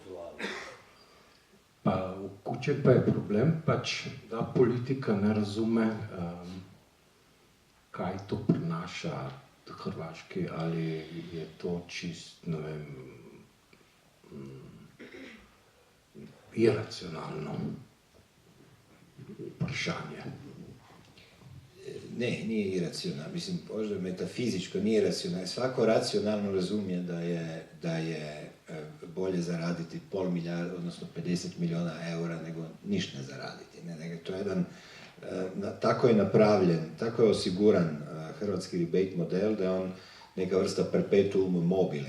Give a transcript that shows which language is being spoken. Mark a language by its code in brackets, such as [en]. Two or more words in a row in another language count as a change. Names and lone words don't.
[sl] Pa v kuče pa je problem, pač, da politika ne razume, kaj to prinaša Hrvaški, ali je to čist, ne vem, iracionalno vprašanje. [hr] Ne, nije iracionalno. Mislim, možda metafizičko nije iracionalno. Svako racionalno razumije da je bolje zaraditi $500 milijarda, odnosno 50 milijuna eura, nego ništa ne zaraditi. To je jedan, tako je napravljen, tako je osiguran hrvatski rebate model, da je on neka vrsta [la] perpetuum mobile.